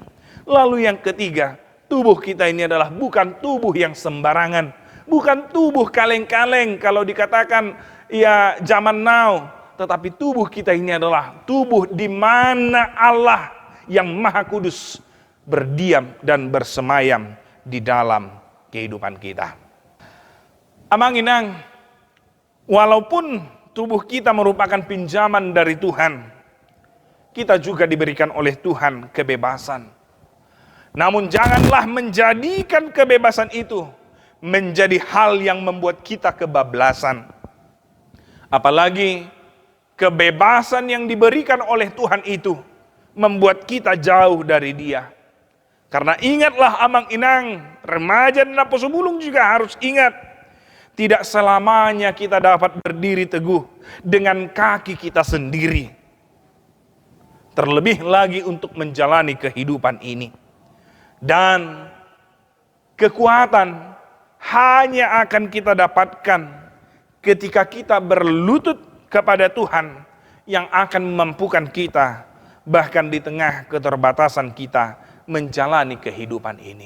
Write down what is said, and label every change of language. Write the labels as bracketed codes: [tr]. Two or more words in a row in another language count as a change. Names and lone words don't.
[id] Lalu yang ketiga, tubuh kita ini adalah bukan tubuh yang sembarangan, bukan tubuh kaleng-kaleng kalau dikatakan ya zaman now, tetapi tubuh kita ini adalah tubuh di mana Allah yang Maha Kudus berdiam dan bersemayam di dalam kehidupan kita. [bbc] Amang-inang, [id] walaupun tubuh kita merupakan pinjaman dari Tuhan, kita juga diberikan oleh Tuhan kebebasan. Namun janganlah menjadikan kebebasan itu menjadi hal yang membuat kita kebablasan. Apalagi kebebasan yang diberikan oleh Tuhan itu membuat kita jauh dari Dia. Karena ingatlah, amang-inang, remaja dan naposobulung juga harus ingat, tidak selamanya kita dapat berdiri teguh dengan kaki kita sendiri. Terlebih lagi untuk menjalani kehidupan ini. Dan kekuatan hanya akan kita dapatkan ketika kita berlutut kepada Tuhan yang akan memampukan kita bahkan di tengah keterbatasan kita menjalani kehidupan ini.